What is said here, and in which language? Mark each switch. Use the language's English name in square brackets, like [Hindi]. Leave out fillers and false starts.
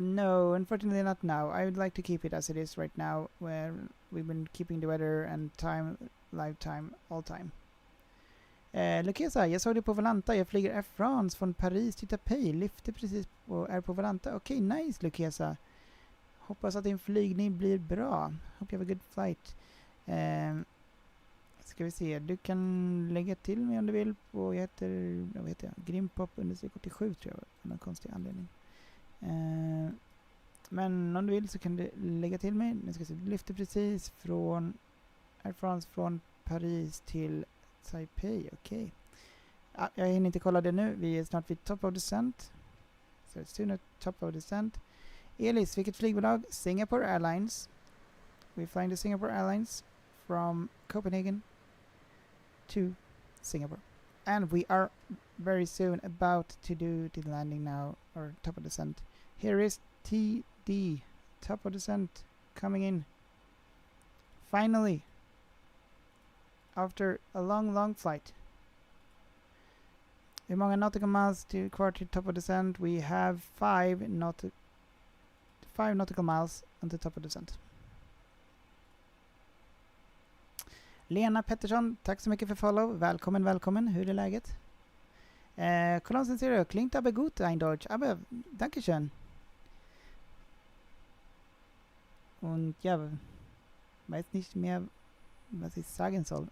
[English] No, unfortunately not now. I would like to keep it as it is right now, where we've been keeping the weather and time, live time, all time. [Swedish] Lukesa, jag såg det på Valanta. Jag flyger Air France från Paris till Taipei. Lyfter precis och är på Valanta. Okej, nice Lukesa. Hoppas att din flygning blir bra. [English] Hope you have a good flight. [Swedish] Ska vi se, du kan lägga till mig om du vill på, jag heter Grimpop_87 tror jag, av någon konstig anledning. Men om du vill så kan du lägga till mig. Nu ska vi se, du lyfter precis från Air France från Paris till Taipei, okej. Jag hinner inte kolla det nu, vi är snart vid top of descent. [English] So it's soon at top of descent. Elis, [Swedish] vilket flygbolag? [English] Singapore Airlines. We're flying to Singapore Airlines from Copenhagen to Singapore. And we are very soon about to do the landing now, or top of descent. Here is TD, top of descent, coming in. Finally, after a long flight. [Swedish] Hur många nautical miles to kvar till top of descent? [English] We have 5 nautical miles until top of descent. [Swedish] Lena Pettersson, tack så mycket för follow. Välkommen. Hur är läget? [German] Kolonsen Zero, klingt aber gut ein Deutsch. Aber, dankeschön. Und ja, weiß nicht mehr, was ich sagen soll.